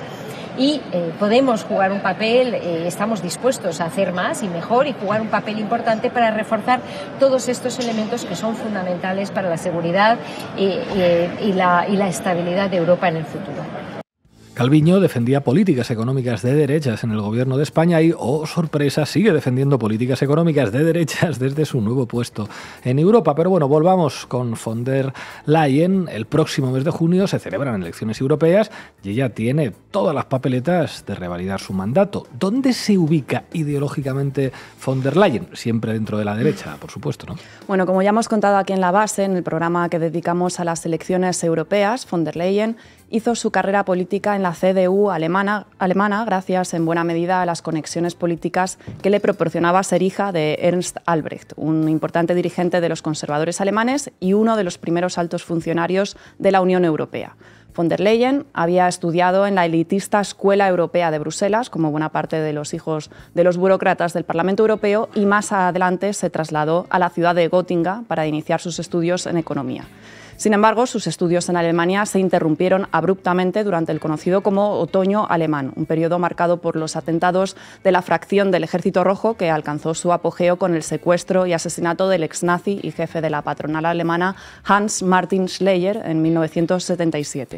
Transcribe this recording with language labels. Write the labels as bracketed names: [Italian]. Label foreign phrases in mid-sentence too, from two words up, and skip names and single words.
[Spanish] Y podemos jugar un papel, estamos dispuestos a hacer más y mejor y jugar un papel importante para reforzar todos estos elementos que son fundamentales para la seguridad y la estabilidad de Europa en el futuro. Calviño defendía políticas económicas de derechas en el gobierno de España y, oh sorpresa, sigue defendiendo políticas económicas de derechas desde su nuevo puesto en Europa. Pero bueno, volvamos con von der Leyen. El próximo mes de junio se celebran elecciones europeas y ella tiene todas las papeletas de revalidar su mandato. ¿Dónde se ubica ideológicamente von der Leyen? Siempre dentro de la derecha, por supuesto, ¿no? Bueno, como ya hemos contado aquí en La Base, en el programa que dedicamos a las elecciones europeas, von der Leyen hizo su carrera política en la CDU alemana gracias en buena medida a las conexiones políticas que le proporcionaba ser hija de Ernst Albrecht, un importante dirigente de los conservadores alemanes y uno de los primeros altos funcionarios de la Unión Europea. Von der Leyen había estudiado en la elitista Escuela Europea de Bruselas, como buena parte de los hijos de los burócratas del Parlamento Europeo, y más adelante se trasladó a la ciudad de Gotinga para iniciar sus estudios en economía. Sin embargo, sus estudios en Alemania se interrumpieron abruptamente durante el conocido como Otoño Alemán, un periodo marcado por los atentados de la fracción del Ejército Rojo que alcanzó su apogeo con el secuestro y asesinato del ex-nazi y jefe de la patronal alemana Hans Martin Schleyer en 1977.